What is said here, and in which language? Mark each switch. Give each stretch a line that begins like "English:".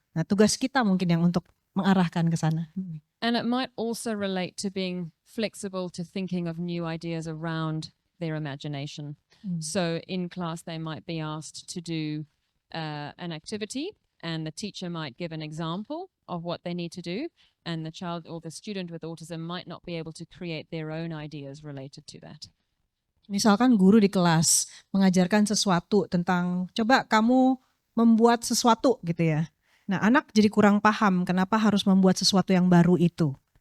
Indonesian: Nah tugas kita mungkin yang untuk mengarahkan ke sana.
English: And it might also relate to being flexible to thinking of new ideas around their imagination. So in class they might be asked to do an activity and the teacher might give an example of what they need to do and the child or the student with autism might not be able to create their own ideas related to that.
Indonesian: Misalkan guru di kelas mengajarkan sesuatu tentang coba kamu membuat sesuatu gitu ya. Nah anak jadi kurang paham kenapa harus membuat sesuatu yang baru itu.